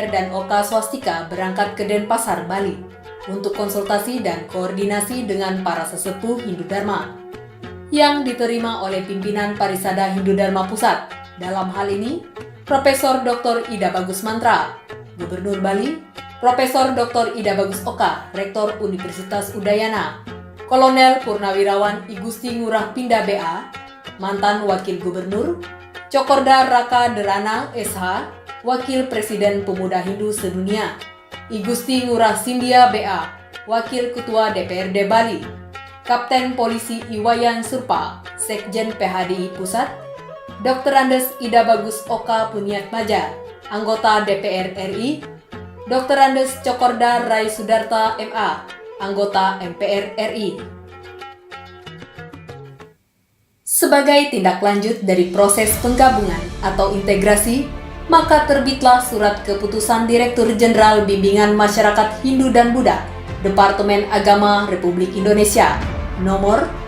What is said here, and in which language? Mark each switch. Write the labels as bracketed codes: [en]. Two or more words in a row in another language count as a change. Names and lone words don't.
[id] dan Oka Swastika berangkat ke Denpasar, Bali untuk konsultasi dan koordinasi dengan para sesepuh Hindu Dharma yang diterima oleh pimpinan Parisada Hindu Dharma Pusat. Dalam hal ini, Profesor Dr. Ida Bagus Mantra, Gubernur Bali, Profesor Dr. Ida Bagus Oka, Rektor Universitas Udayana, Kolonel Purnawirawan I Gusti Ngurah Pindah BA, mantan Wakil Gubernur, Cokorda Raka Derana SH, Wakil Presiden Pemuda Hindu Sedunia, I Gusti Ngurah Sindia BA, Wakil Ketua DPRD Bali, Kapten Polisi Iwayan Surpa, Sekjen PHDI Pusat, Dr. Andes Ida Bagus Oka Punyatmaja, Anggota DPR RI, Dr. Andes Cokorda Rai Sudarta MA, Anggota MPR RI. Sebagai tindak lanjut dari proses penggabungan atau integrasi, maka terbitlah surat keputusan Direktur Jenderal Bimbingan Masyarakat Hindu dan Buddha, Departemen Agama Republik Indonesia, nomor